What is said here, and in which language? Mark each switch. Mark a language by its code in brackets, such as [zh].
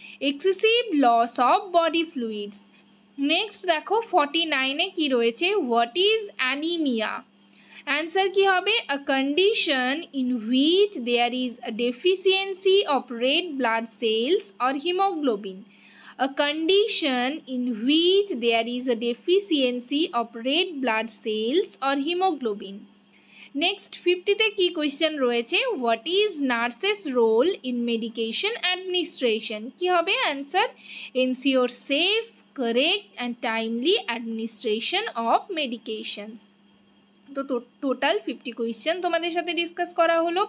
[en] Excessive loss of body fluids. Next [bn] দেখো 49-এ কি রয়েছে, [en] What is anaemia. [bn] অ্যান্সার কি হবে, [en] A condition in which there is a deficiency of red blood cells or haemoglobin. a condition in which there is a deficiency of red blood cells or hemoglobin. Next [bn] 50তে কি question রয়েছে, [en] What is nurse's role in medication administration? [bn] কি হবে answer, [en] Ensure safe, correct and timely administration of medications. [bn] তো total 50 question তোমাদের সাথে discuss করা হলো।